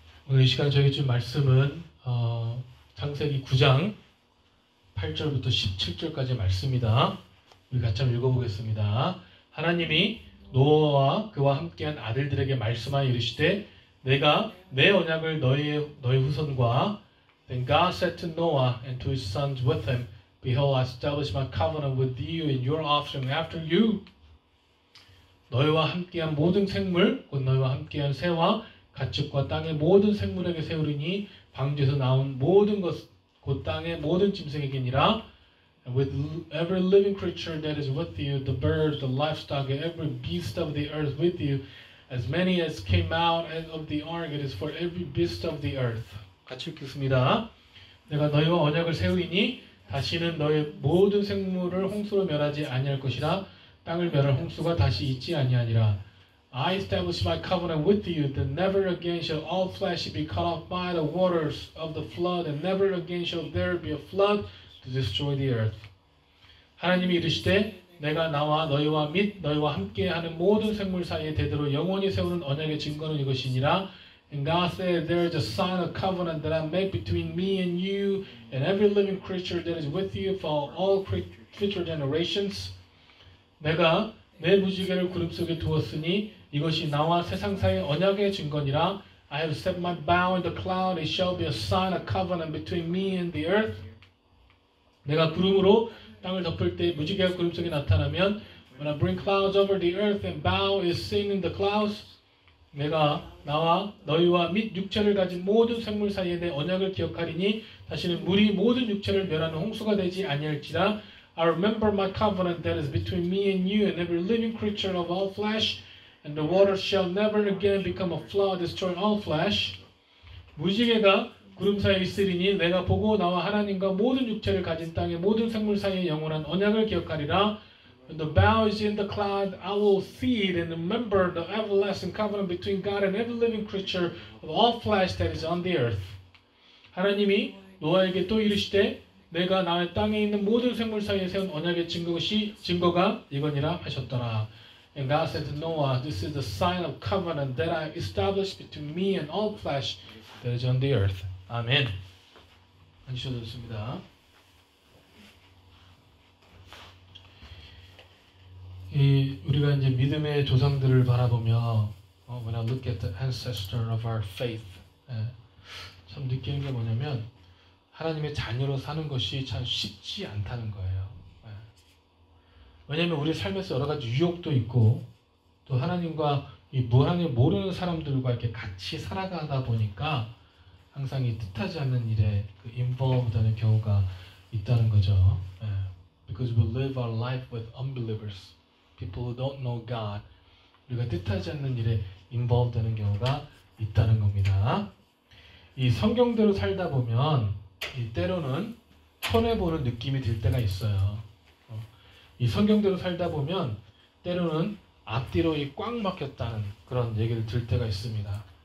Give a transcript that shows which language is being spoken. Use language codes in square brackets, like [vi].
[ko] 이 시간 저에게 준 말씀은 창세기 9장 8절부터 17절까지 말씀입니다. 우리 같이 한번 읽어보겠습니다. 하나님이 노아와 그와 함께한 아들들에게 말씀하여 이르시되 내가 내 언약을 너희 후손과 [en] Then God said to Noah and to his sons with him, Behold, I establish my covenant with you and your offspring after you. [ko] 너희와 함께한 모든 생물, 곧 너희와 함께한 새와 가축과 땅의 모든 생물에게 세우리니 방주에서 나온 모든 것, 곧 땅의 모든 짐승에게니라. [en] With every living creature that is with you, the birds, the livestock, and every beast of the earth with you, as many as came out of the ark, it is for every beast of the earth. [ko] 같이 읽겠습니다. 내가 너희와 언약을 세우리니 다시는 너희 모든 생물을 홍수로 멸하지 아니할 것이라. 땅을 멸할 홍수가 다시 있지 아니하니라. [en] I establish my covenant with you, that never again shall all flesh be cut off by the waters of the flood, and never again shall there be a flood to destroy the earth. [ko] 하나님이 이르시되 내가 나와 너희와 및 너희와 함께하는 모든 생물 사이에 대대로 영원히 세우는 언약의 증거는 이것이니라. [en] And God said, there is a sign of covenant that I make between me and you and every living creature that is with you for all future generations. [ko] 내가 내 무지개를 구름 속에 두었으니 이것이 나와 세상 사이의 언약의 증거니라. [en] I have set my bow in the cloud, it shall be a sign of covenant between me and the earth. [ko] 내가 구름으로 땅을 덮을 때 무지개가 구름 속에 나타나면 [en] When I bring clouds over the earth and bow is seen in the clouds. [ko] 내가 나와 너희와 및 육체를 가진 모든 생물 사이에 내 언약을 기억하리니 다시는 물이 모든 육체를 멸하는 홍수가 되지 아니할지라. [en] I remember my covenant that is between me and you and every living creature of all flesh, and the water shall never again become a flood, destroying all flesh. [ko] 무지개가 구름 사이에 있으리니 내가 보고 나와 하나님과 모든 육체를 가진 땅의 모든 생물 사이의 영원한 언약을 기억하리라. [en] When the bow is in the cloud, I will see it and remember the everlasting covenant between God and every living creature of all flesh that is on the earth. [ko] 하나님이 노아에게 또 이르시되 내가 나의 땅에 있는 모든 생물 사이에 세운 언약의 증거가 이거니라 하셨더라. [en] And God said to Noah, this is the sign of covenant that I have established between me and all flesh that is on the earth. [ko] 아멘. 앉으셔도 좋습니다. 우리가 이제 믿음의 조상들을 바라보며 [en] when I look at the ancestor of our faith, [ko] 참 느끼는 게 뭐냐면 하나님의 자녀로 사는 것이 참 쉽지 않다는 거예요. 왜냐하면 우리 삶에서 여러 가지 유혹도 있고 또 하나님과 하나님을 모르는 사람들과 이렇게 같이 살아가다 보니까 항상 이 뜻하지 않는 일에 involved 되는 경우가 있다는 거죠. [en] Because we live our life with unbelievers, people who don't know God. [ko] 우리가 뜻하지 않는 일에 involved 되는 경우가 있다는 겁니다. 이 성경대로 살다 보면 때로는 손해보는 느낌이 들 때가 있어요. 이 성경대로 살다 보면 때로는 앞뒤로 꽉 막혔다는 그런 얘기를 들 때가 있습니다.